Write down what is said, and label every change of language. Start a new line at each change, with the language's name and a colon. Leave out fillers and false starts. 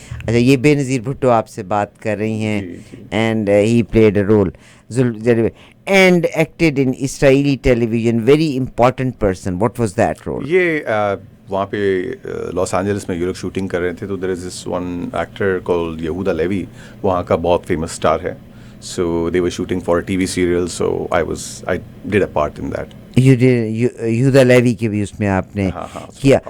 Urdu: اچھا, یہ بے نظیر بھٹو آپ سے بات کر رہی ہیں,
English: And he played a role and acted in Israeli television. Very important person. What was that role?
Urdu: یہ وہاں پہ لاس اینجلس میں یہ لوگ شوٹنگ کر رہے تھے, تو
English: there is this one actor called
Urdu: یہودا لیوی, وہاں کا بہت فیمس اسٹار ہے.
English: So they were shooting for a TV serial, so I did a part in that.
Urdu: یہودا لیوی کے بھی اس میں آپ نے کیا.